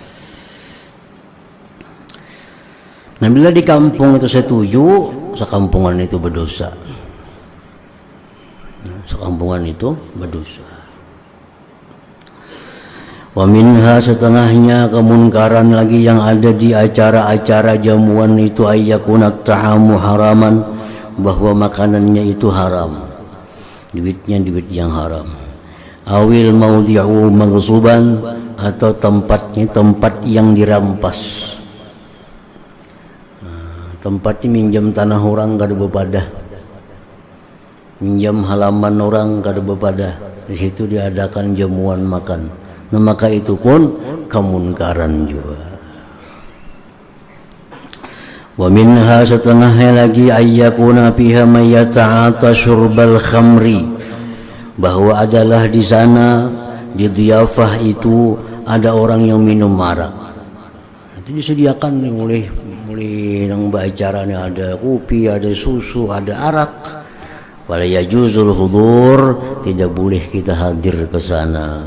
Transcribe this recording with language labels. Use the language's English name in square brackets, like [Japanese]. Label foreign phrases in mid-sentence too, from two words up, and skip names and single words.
[Banjar] Nah bila di kampung itu setuju, sekampungan itu berdosa. Sekampungan itu berdosa. [Arabic] Wa minha, [Banjar] setengahnya kemunkaran lagi yang ada di acara-acara jamuan itu, [Arabic] ayyakuna ta'amu haraman, [Banjar] bahwa makanannya itu haram, duitnya duit yang haram. [Arabic] Awil maudi'u maghsuban, [Banjar] atau tempatnya tempat yang dirampas. Tempatnya minjam tanah orang kada bepadah, minjam halaman orang kada bepadah, di situ diadakan jamuan makan. Nah, maka itu pun kemunkaran juga. [Arabic] Wa minha, [Banjar] setengahnya lagi, [Arabic] ayyakuna fiha may yata'ata syurbal khamri, [Banjar] bahwa adalah di sana di dhiyafah itu ada orang yang minum arak. Nanti disediakan mulai nang acaranya ada kopi, ada susu, ada arak. [Arabic] Wala yajuzul hudur, [Banjar] tidak boleh kita hadir ke sana.